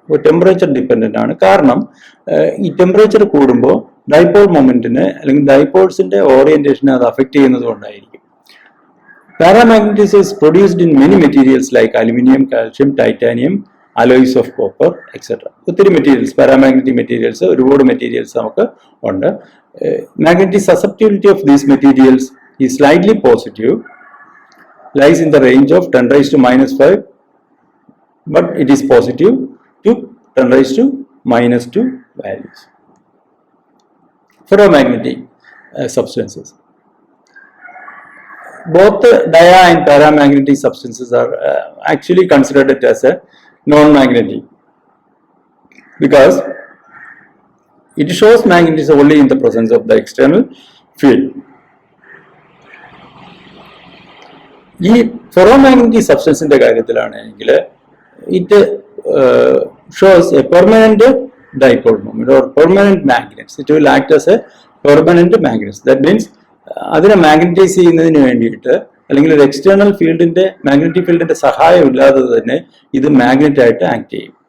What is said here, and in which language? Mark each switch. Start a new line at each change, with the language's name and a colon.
Malayalam: അപ്പോൾ temperature dependent ആണ്. കാരണം ഈ ടെമ്പറേച്ചർ കൂടുമ്പോൾ ഡൈപോൾ മൊമെന്റിന് അല്ലെങ്കിൽ ഡൈപോൾസിന്റെ ഓറിയന്റേഷനെ അത് അഫക്ട് ചെയ്യുന്നത് കൊണ്ടായിരിക്കും.
English: Paramagnetism is produced in many materials like aluminium, calcium, titanium, alloys of copper etcetera.
Malayalam: ഒത്തിരി മെറ്റീരിയൽസ്, പാരാമാഗ്നറ്റിക് മെറ്റീരിയൽസ്, ഒരുപാട് മെറ്റീരിയൽസ് നമുക്ക് ഉണ്ട്.
English: Magnetic susceptibility of these materials is slightly positive, lies in the range of 10 raised to minus 5, but it is positive to 10 raised to minus 2 values. Ferromagnetic substances. Both dia and paramagnetic substances are actually considered as a non-magnetic because it shows magnetism only in the presence of the external field.
Malayalam: ഈ ferromagnetic സബ്സ്റ്റൻസിന്റെ കാര്യത്തിലാണെങ്കിൽ
English: It shows a permanent dipole moment or permanent magnets. It will act as a permanent magnets. That means
Malayalam: അതിനെ magnetize ചെയ്യുന്നതിന് വേണ്ടിയിട്ട് അല്ലെങ്കിൽ ഒരു external ഫീൽഡിന്റെ magnetic ഫീൽഡിന്റെ സഹായം ഇല്ലാതെ തന്നെ ഇത് മാഗ്നറ്റ് ആയിട്ട് ആക്ട് ചെയ്യും.